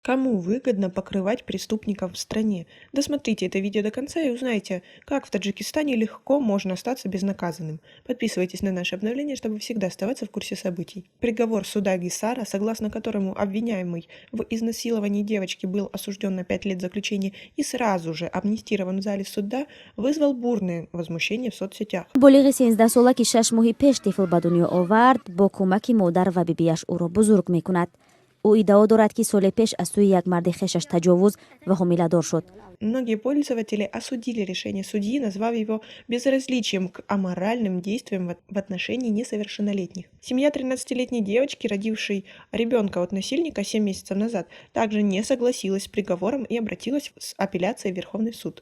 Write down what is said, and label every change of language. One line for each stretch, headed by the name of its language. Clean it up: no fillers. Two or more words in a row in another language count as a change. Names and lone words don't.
Russian: Кому выгодно покрывать преступников в стране? Досмотрите это видео до конца и узнайте, как в Таджикистане легко можно остаться безнаказанным. Подписывайтесь на наши обновления, чтобы всегда оставаться в курсе событий. Приговор суда Гисара, согласно которому обвиняемый в изнасиловании девочки был осужден на 5 лет заключения и сразу же амнистирован в зале суда, вызвал бурное возмущение в соцсетях.
Persian: بالغ 13 ساله که 6 ماه پیش طفل به دنیا آورد با کمک مادر و بیبیش او را بزرگ می کند. او ادعا دارد که سال پیش از سوی یک مرد خویشش تجاوز و حامله دار شد.
Russian: Многие пользователи осудили решение судьи, назвав его безразличием к аморальным действиям в отношении несовершеннолетних. Семья 13-летней девочки, родившей ребенка от насильника 7 месяцев назад, также не согласилась с приговором и обратилась с апелляцией в Верховный суд.